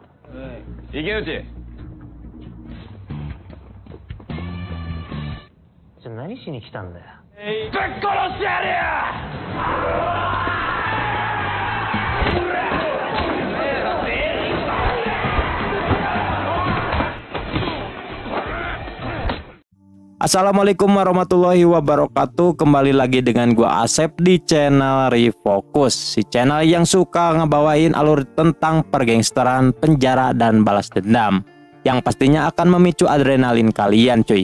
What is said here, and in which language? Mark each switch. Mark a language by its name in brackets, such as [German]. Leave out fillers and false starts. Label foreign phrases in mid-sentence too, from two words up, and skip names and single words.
[Japanese] 池内。何しに来たんだよ。ぶっ殺してやるよ。 [Arabic] السلام عليكم ورحمة الله وبركاته. [Indonesian] Kembali lagi dengan gua Asep di channel Refocus, si channel yang suka ngebawain alur tentang pergangsteran, penjara, dan balas dendam, yang pastinya akan memicu adrenalin kalian cuy.